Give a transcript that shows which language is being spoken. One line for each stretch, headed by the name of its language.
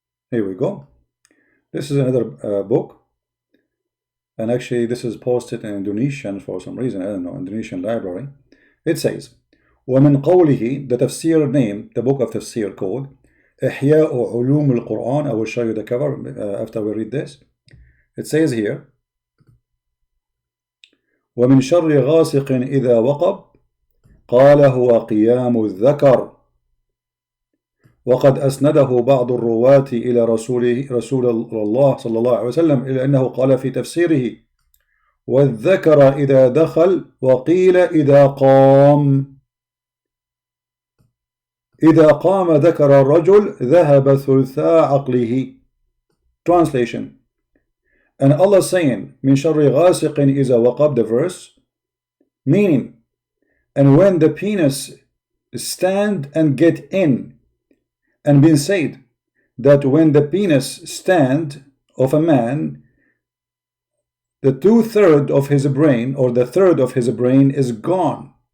English: Here we go. This is another book, and actually this is posted in Indonesian for some reason, I don't know, Indonesian library. It says,
Arabic: ومن قوله,
English: the tafsir name, the book of tafsir called
Arabic: إحياء علوم القرآن.
English: I will show you the cover after we read this. It says here,
Arabic: ومن شر غاسق إذا وقب قال هو قيام الذكر وقد أسنده بعض الرواة إلى رسول الله صلى الله عليه وسلم إلى أنه قال في تفسيره والذكر إذا دخل وقيل إذا قام. إذا قام ذكر الرجل ذهب ثلثاء عقله.
English: Translation. And Allah saying
Arabic: من شر غاسق إذا وقب,
English: the verse, meaning, and when the penis stand and get in, and been said that when the penis stand of a man, the 2/3 of his brain, or the third of his brain, is gone.